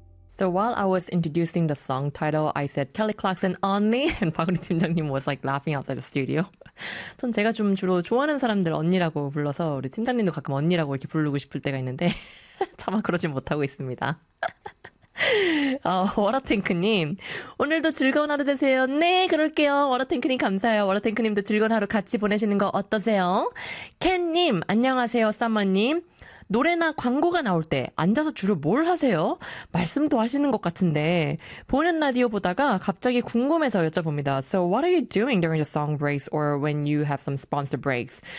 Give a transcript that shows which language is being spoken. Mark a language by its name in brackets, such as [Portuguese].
[English] So while I was introducing the song title, I said Kelly Clarkson Only, and 박은희 팀장님 was like laughing outside the studio. [Korean] 전 제가 좀 주로 좋아하는 사람들 언니라고 불러서 우리 팀장님도 가끔 언니라고 이렇게 부르고 싶을 때가 있는데 차마 그러지 못하고 있습니다. 워라탱크님, 오늘도 즐거운 하루 되세요. 네, 그럴게요. 워라탱크님 감사해요. 워라탱크님도 즐거운 하루 같이 보내시는 거 어떠세요? 켄님, 안녕하세요. 썸머님. 노래나 광고가 나올 때 앉아서 주로 뭘 하세요? 말씀도 하시는 것 같은데 보는 라디오 보다가 갑자기 궁금해서 여쭤봅니다. [English] So what are you doing during the song breaks or when you have some sponsor breaks?